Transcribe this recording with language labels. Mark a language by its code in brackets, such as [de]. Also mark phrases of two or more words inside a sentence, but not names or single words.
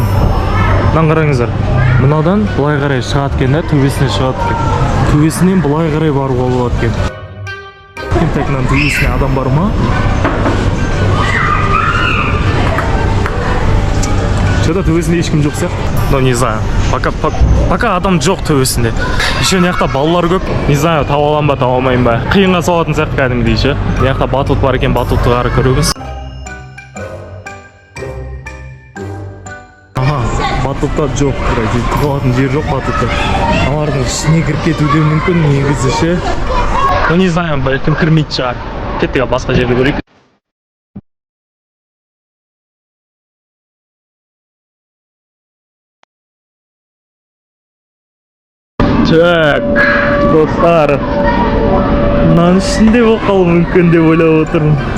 [kk] Мынаны қараңыздар. Мынадан былай қарай шығады екен да, төбесіне шығады екен. Төбесінен былай қарай баруға болады екен. Так, мынаның төбесіне адам бар ма? Что-то төбесінде ешкім жоқ сияқты. [ru] Ну, не знаю. [kk] Пока адам жоқ төбесінде. Еще не жақта балалар көп. [ru] Не знаю, [kk] тауып алам ба, тауып алмайым ба. Қиынға соғатын сияқты кәдімгідей ше. Не жақта батут бар екен, батутты қарай көреміз. Аха, батутта жоқ. Тығылатын жер жоқ батутта. Алардың ішіне кіріп кетуде мүмкін негізі ше. [ru] Ну, не знаю, [kk] бәлкім кірмейді шығар. Кеттік, басқа жерде көрейік. Так, достар, мынаның ішінде болып қалуы мүмкін деп ойлап отырмын.